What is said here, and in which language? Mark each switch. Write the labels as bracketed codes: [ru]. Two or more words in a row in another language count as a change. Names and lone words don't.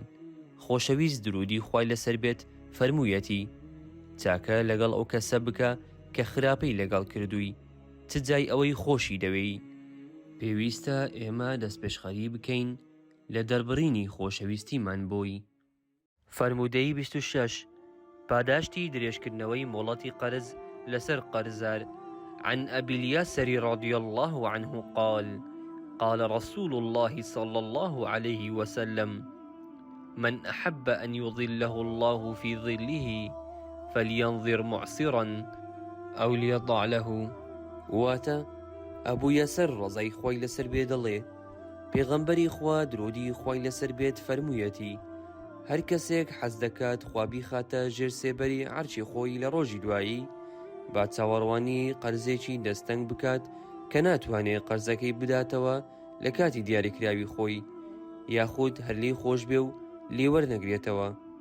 [ckb] خۆشەویست درودی خوای لەسەر بێت فەرموویەتی: چاکە لەگەڵ ئەو کەسە بکە کە خراپەی لەگەڵ کردووی، چ جای ئەوەی خۆشی دەوێی. پێویستە ئێمە دەستپێشخەری بکەین لە دەربڕینی خۆشەویستیمان بۆی. فەرموودەی 26 پاداشتی درێژکردنەوەی مۆڵەتی قەرز لەسەر قەرزار. [ar] عن أبي الياسر رضي الله عنه قال: قال رسول الله صلى الله عليه وسلم: من أحب أن يظله الله في ظله فلينظر معسرا أو ليضع له. [ckb] واتە ئەبوو یەسەر ڕەزای خوای لەسەر بێ دەڵێ پێغەمبەری خوا درودی خوای لەسەر بێت فەرموویەتی: هەر کەسێک حەز دەکات خوا بیخاتە ژێر سێبەری عەرشی خۆی لە ڕۆژی دوایی، با چاوەڕوانی قەرزێکی دەستەنگ بکات کە ناتوانێت قەرزەکەی بداتەوە لە کاتی دیاریکراوی خۆی، یاخود هەر لێی خۆش بێ و لێ وەرنەگرێتەوە.